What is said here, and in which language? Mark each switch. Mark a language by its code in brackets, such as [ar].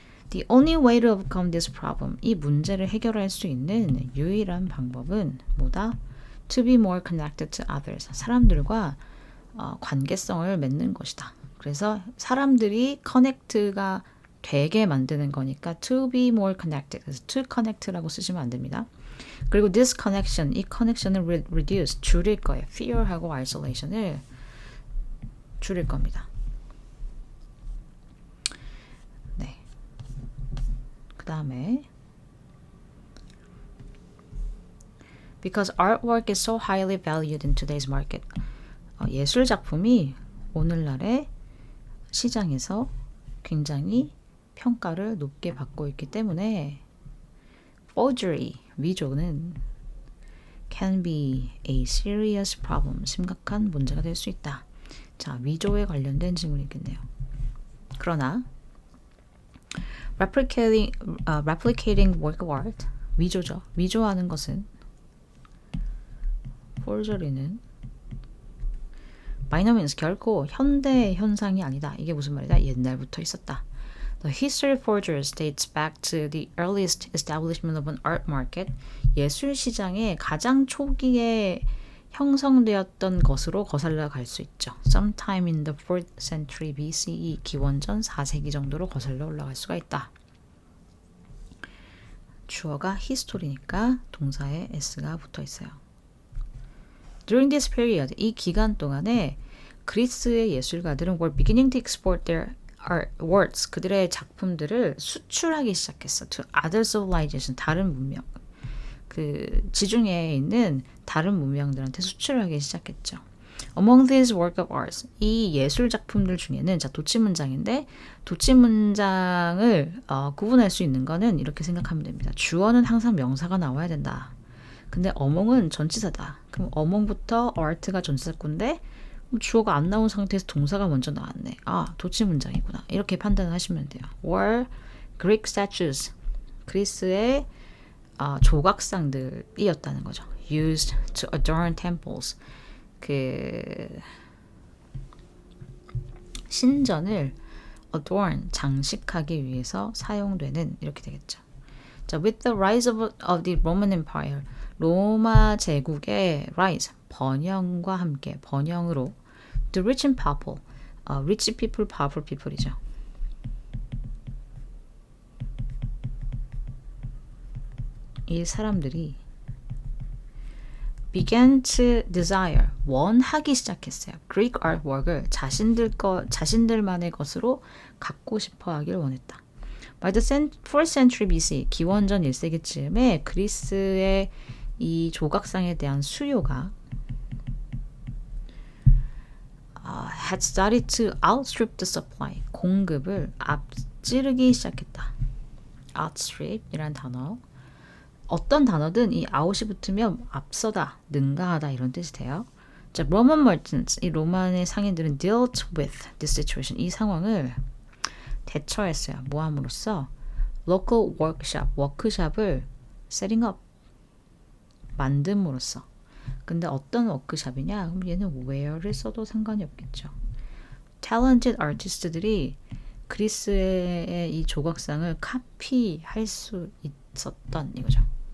[en] The only way to overcome this problem. [ko] 이 문제를 해결할 수 있는 유일한 방법은 뭐다? [en] To be more connected to others. [ko] 사람들과 관계성을 맺는 것이다. 그래서 사람들이 connect가 되게 만드는 거니까 [en] to be more connected. [ko] 그래서 [en] to connect [ko] 라고 쓰시면 안 됩니다. 그리고 this connection, 이 connection을 reduce, 줄일 거예요. fear하고 isolation을 줄일 겁니다. 네. 그 다음에 [en] Because artwork is so highly valued in today's market. [ko] 예술 작품이 오늘날의 시장에서 굉장히 평가를 높게 받고 있기 때문에 forgery, 위조는 [en] can be a serious problem, [ko] 심각한 문제가 될 수 있다. 자, 위조에 관련된 질문이 있겠네요. 그러나 [en] replicating work of art, [ko] 위조죠. 위조하는 것은 forgery는 [en] by no means [ko] 결코 현대 현상이 아니다. 이게 무슨 말이다? 옛날부터 있었다. [en] The history of forgeries dates back to the earliest establishment of an art market. [ko] 예술 시장의 가장 초기에 형성되었던 것으로 거슬러 갈 수 있죠. [en] Sometime in the 4th century BCE, [ko] 기원전 4세기 정도로 거슬러 올라갈 수가 있다. 주어가 history니까 동사에 s가 붙어 있어요. [en] During this period, [ko] 이 기간 동안에 그리스의 예술가들은 [en] were beginning to export their works, [ko] 그들의 작품들을 수출하기 시작했어. [en] To other civilization, [ko] 다른 문명. 그 지중해에 있는 다른 문명들한테 수출하기 시작했죠. [en] Among these work of art, [ko] 이 예술 작품들 중에는 자 도치 문장인데 도치 문장을 구분할 수 있는 거는 이렇게 생각하면 됩니다. 주어는 항상 명사가 나와야 된다. 근데 어몽은 전치사다. 그럼 어몽부터 art가 전치사꾼데 주어가 안 나온 상태에서 동사가 먼저 나왔네. 아, 도치 문장이구나. 이렇게 판단을 하시면 돼요. [en] Were Greek statues, [ko] 그리스의 조각상들이었다는 거죠. [en] Used to adorn temples, [ko] 그 신전을 adorn, 장식하기 위해서 사용되는, 이렇게 되겠죠. 자, [en] with the rise of the Roman Empire, [ko] 로마 제국의 rise, 번영과 함께, 번영으로 [en] the rich and powerful, rich people, powerful people [ko] 이죠. 이 사람들이 [en] began to desire, [ko] 원하기 시작했어요. Greek artwork을 자신들만의 것으로 갖고 싶어 하길 원했다. [en] By the 4th century BC, [ko] 기원전 1세기쯤에 그리스의 이 조각상에 대한 수요가 [en] had started to outstrip the supply, [ko] 공급을 앞지르기 시작했다. outstrip 이란 단어, 어떤 단어든 이 out이 붙으면 앞서다, 능가하다 이런 뜻이 돼요. 자, [en] Roman merchants, [ko] 이 로마의 상인들은 [en] dealt with this situation, [ko] 이 상황을 대처했어요. 뭐 함으로써? [en] local workshop, [ko] 워크샵을 [en] setting up, [ko] 만듦으로써. 근데 어떤 워크샵이냐? 그럼 얘는 where를 써도 상관이 없겠죠. [en] talented artist [ko] 들이 그리스의 이 조각상을 카피할 수 있었던 이거죠.